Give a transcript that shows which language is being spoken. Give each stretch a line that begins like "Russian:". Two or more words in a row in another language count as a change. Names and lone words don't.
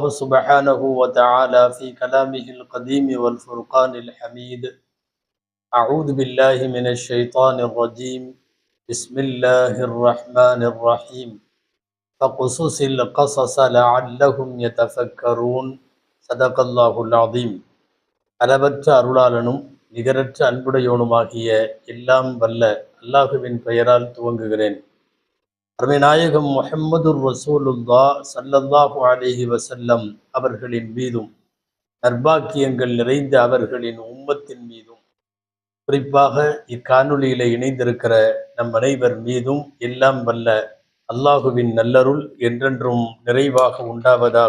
Arabic: سبحانه وتعالى في كلامه القديم والفرقان الحميد أعوذ بالله من الشيطان الرجيم بسم الله الرحمن الرحيم فقصص القصص لعلهم يتفكرون صدق الله العظيم
Tamil: அளவற்ற அருளாளனும் நிகரற்ற அன்புடையோனுமாகிய எல்லாம் வல்ல அல்லாஹுவின் பெயரால் துவங்குகிறேன். அருமைநாயகம் முஹம்மதுர்
Arabic: رسول الله صلى الله عليه وسلم
Tamil: அவர்களின் மீதும் நற்பாக்கியங்கள் நிறைந்த அவர்களின் உம்மத்தின் மீதும் குறிப்பாக இக்காணொலியில இணைந்திருக்கிற நம் அனைவர் மீதும் எல்லாம் வல்ல அல்லாஹுவின் நல்லருள் என்றென்றும் நிறைவாக உண்டாவதாக.